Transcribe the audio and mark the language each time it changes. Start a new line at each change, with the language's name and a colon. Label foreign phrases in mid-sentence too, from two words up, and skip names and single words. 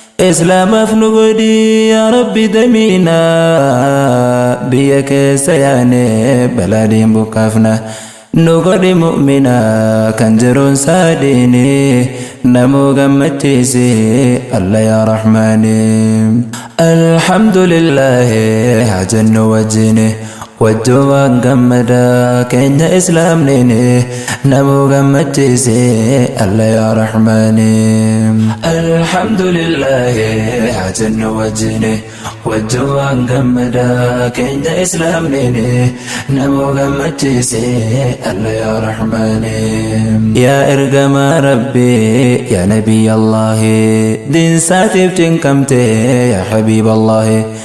Oromo: Islaamaaf nu godhi yaa Rabbi damiina, biyya keessa yaane balaa diin buqqaafna. Nu godhi mu'mina kan jiruun saa diini, namuu gammachiise
Arabic: الله يا رحمان. الحمد لله،
Oromo: haa jennu wajjin. Wajjin waan gammadaa keenya Islaamniin namuu gammachiise
Arabic: الله يا رحمان. الحمد لله،
Oromo: haa jennu wajjin. Wajjin waan gammadaa keenya Islaamniin namuu gammachiise
Arabic: الله يا رحمان.
Oromo: Yaa ergamaa Rabbi,
Arabic: يا نبي الله,
Oromo: diin saatiif cinqamte
Arabic: يا حبيب الله.